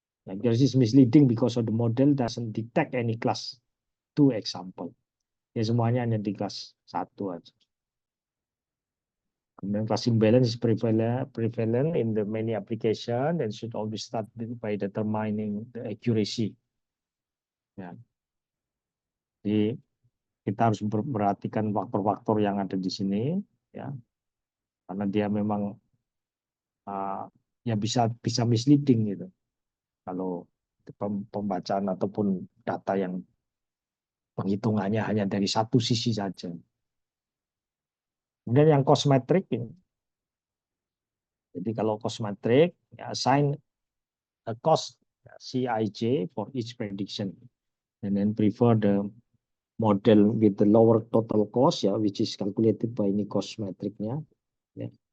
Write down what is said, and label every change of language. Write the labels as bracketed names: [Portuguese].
[English] Accuracy is misleading because of the model doesn't detect any class 2 example. [Indonesian] Ya semuanya hanya di kelas 1 aja. Kemudian [English] class imbalance is prevalent in the many application and should always start by determining the accuracy. [Indonesian] Ya. Jadi kita harus memperhatikan faktor-faktor yang ada di sini, ya, karena dia memang ya bisa misleading gitu. Kalau pembacaan ataupun data yang penghitungannya hanya dari satu sisi saja. Kemudian yang cost metric ini. Jadi kalau cost metric, ya, [English] assign a cost CIJ for each prediction, and then prefer the model with the lower total cost, ya, which is calculated by [Indonesian] ini cost metricnya, ya.